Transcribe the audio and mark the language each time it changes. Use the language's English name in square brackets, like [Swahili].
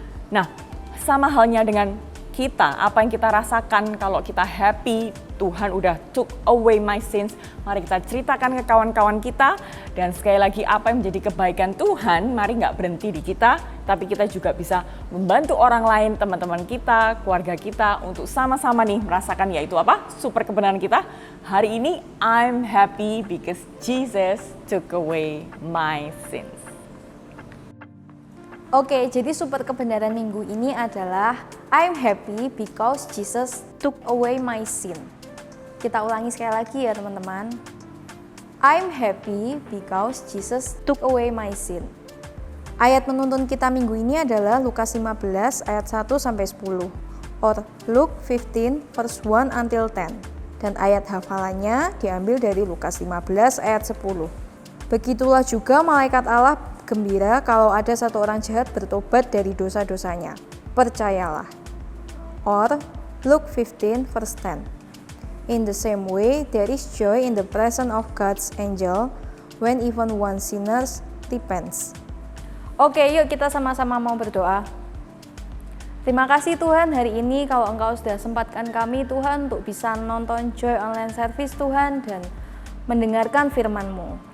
[Indonesian] Nah, sama halnya dengan kita, apa yang kita rasakan kalau kita happy, Tuhan udah [English] took away my sins. [Indonesian] Mari kita ceritakan ke kawan-kawan kita. Dan sekali lagi, apa yang menjadi kebaikan Tuhan, mari nggak berhenti di kita, tapi kita juga bisa membantu orang lain, teman-teman kita, keluarga kita, untuk sama-sama nih merasakan, yaitu apa? Super kebenaran kita. Hari ini, [English] I'm happy because Jesus took away my sins. [Indonesian] Oke, jadi super kebenaran minggu ini adalah [English] I'm happy because Jesus took away my sin. [Indonesian] Kita ulangi sekali lagi ya teman-teman. [English] I'm happy because Jesus took away my sin. [Indonesian] Ayat penuntun kita minggu ini adalah Lukas 15 ayat 1 sampai 10 [English] or Luke 15 verse 1 until 10. [Indonesian] Dan ayat hafalannya diambil dari Lukas 15 ayat 10. Begitulah juga malaikat Allah gembira kalau ada satu orang jahat bertobat dari dosa-dosanya. Percayalah. [English] Or Luke 15 verse 10. In the same way, there is joy in the presence of God's angel when even one sinner repents. [Indonesian] Oke, yuk kita sama-sama mau berdoa. Terima kasih Tuhan hari ini kalau Engkau sudah sempatkan kami Tuhan untuk bisa nonton Joy Online Service Tuhan dan mendengarkan firman-Mu.